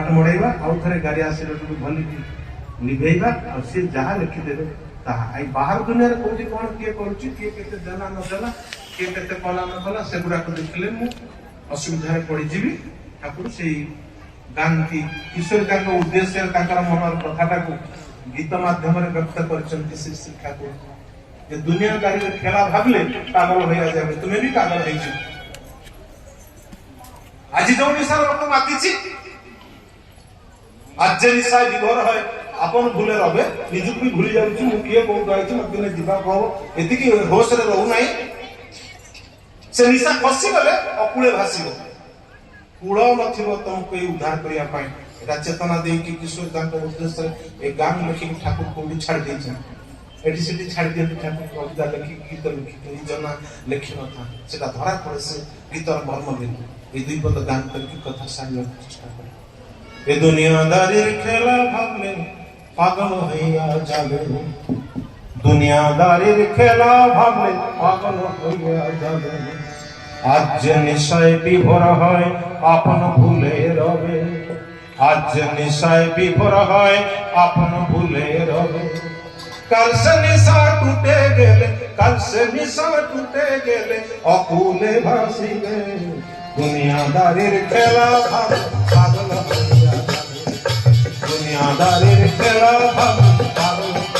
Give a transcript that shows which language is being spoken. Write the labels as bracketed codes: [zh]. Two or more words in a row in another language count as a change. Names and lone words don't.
[or] ମଡେଇବା ଆଉ ଥରେ ଗାଡି ଆସିଲାଠୁ ଭଲିକି ଲିଭେଇବା ଆଉ ସିଏ ଯାହା ଲେଖିଦେବେ ତାହା ଏଇ ବାହାର ଦୁନିଆରେ କୋଉଠି କଣ କିଏ କରୁଛି କିଏ କେତେ ଦେଲା ନ ଦେଲା କିଏ କେତେ କଲା ନ କଲା ସେଗୁଡାକ ଦେଖିଲେ ମୁଁ ଅସୁବିଧାରେ ପଡିଯିବି ଠାକୁର ସେଇ ଗାନ୍ତି ଈଶ୍ୱର ତାଙ୍କ ଉଦ୍ଦେଶ୍ୟରେ ତାଙ୍କର ମନର କଥାଟାକୁ ଗୀତ ମାଧ୍ୟମରେ ବ୍ୟକ୍ତ କରିଛନ୍ତି ସେ ଶିକ୍ଷାକୁ ଯେ ଦୁନିଆ ଗାଡ଼ିରେ ଖେଳା ଭାବିଲେ ପାଗଳ ହୋଇଯାবে ତୁମେ ବି ପାଗଳ ହେଇଛ ଆଜି ଯୋଉ ନିଶାର ଲୋକ ମାତିଛି [bn] আজ যে নিশায় বিভোর হয় আপন ভুলে রবে [or] নিজକୁ ବି ଭୁଲି ଯାଉଛି ମୁଁ କିଏ କୋଉଠୁ ଆଇଛି ମତେ ଦିନେ ଯିବାକୁ ହବ ଏତିକି ହୋସରେ ରହୁନାହିଁ ସେ ନିଶା ଖସିଗଲେ ଅକୂଳେ ଭାସିବ କୂଳ ନଥିବ ତମକୁ ଏଇ ଉଦ୍ଧାର କରିବା ପାଇଁ [bn] এটা চেতনা [or] ଦେଇକି କିଶୋର ତାଙ୍କ ଉଦ୍ଦେଶ୍ୟରେ ଏ ଗାଁ ଲେଖିକି ଠାକୁର କୋଉଠି ଛାଡ଼ି ଦେଇଛନ୍ତି ଏଠି ସେଠି ଛାଡ଼ି ଦିଅନ୍ତି ଠାକୁର କବିତା ଲେଖିକି ଗୀତ ଲେଖିକି ନିଜ ନାଁ ଲେଖିନଥା ସେଟା ଧରା ପଡେ ସେ ଗୀତର ମର୍ମ ବିନ୍ଦୁ [bn] এই দুই পদ [or] গান କରିକି କଥା ସାରିବାକୁ ଚେଷ୍ଟା କରେ [bn] এ দুনিয়াদারির খেলা ভাবলে পাগল হইয়া যাবে দুনিয়াদারির খেলা ভাবলে পাগল হইয়া যাবে আজ যে নিশায় বিভোর হয় আপন ভুলে রবে আজ যে নিশায় বিভোর হয় আপন ভুলে রবে কাল সে নিশা টুটে গেলে কাল সে নিশা টুটে গেলে অকুলে ভাসিবে দুনিয়াদারির খেলা ভাবলে পাগল হইয়া যাবে দুনিয়াদারির খেলা ভাবলে পাগল